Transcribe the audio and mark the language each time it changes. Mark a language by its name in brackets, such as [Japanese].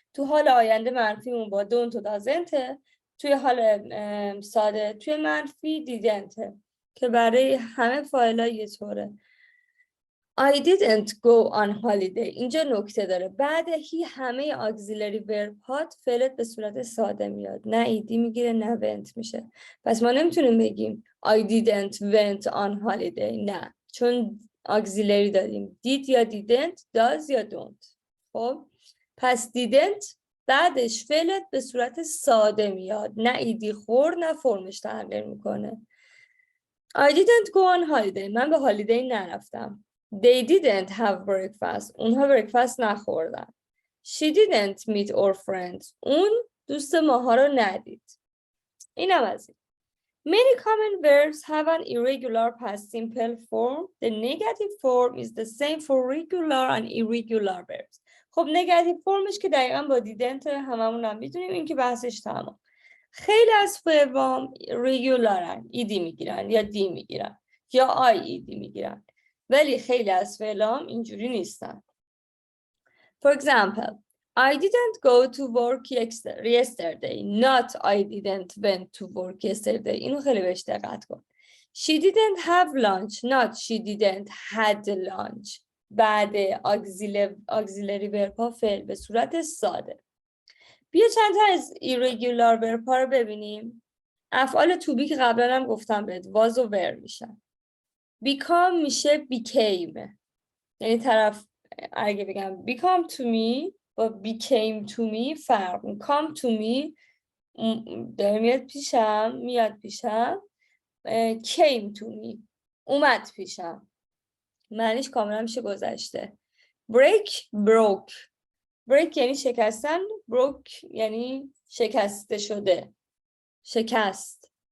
[Persian] تو حال آینده منفیمون با don't و doesn't. توی حال ساده توی منفی didn't که برای همه فایل‌ها یه طوره. [English] I didn't go on holiday. [Persian] اینجا نکته داره. بعد هی همه auxiliary verb هات فعلت به صورت ساده میاد. نه ایدی میگیره نه went میشه. پس ما نمیتونیم بگیم [English] I didn't went on holiday. [Persian] نه. چون auxiliary داریم. [English] did یا didn't، does یا don't. [Persian] خب پس didn't بعدش فعلت به صورت ساده میاد. نه ایدی خور نه فرمش تغییر میکنه. [English] I didn't go on holiday. [Persian] من به هالیدی نرفتم. [English] They didn't have breakfast. [Persian] اونها breakfast نخوردن. [English] She didn't meet our friends. [Persian] اون دوست ماها رو ندید. اینم از این. [English] Many common verbs have an irregular past simple form. The negative form is the same for regular and irregular verbs. [Persian] خب negative formش که دقیقاً با didn't هممون هم میدونیم. این که بحثش تمام. خیلی از فربام ریگولارن. ایدی میگیرن یا دی میگیرن یا آی ایدی میگیرن. ولی خیلی از فعلام اینجوری نیستن. [English] For example, I didn't go to work yesterday. Not I didn't went to work yesterday. [Persian] اینو خیلی بهش دقت کن. [English] She didn't have lunch. Not she didn't had lunch. [Persian] بعد auxiliary verb ها فعل به صورت ساده. بیا چند تا از irregular verb ها رو ببینیم. افعال to be که قبلا هم گفتم بهت was و were میشن. become میشه became. یعنی طرف اگه بگم [English] become to me [Persian] با [English] became to me [Persian] فرق. come to me داره میاد پیشم [English] came to me [Persian] اومد پیشم، معنیش کاملا میشه گذشته. break یعنی شکستن، broke یعنی شکسته شده، شکست.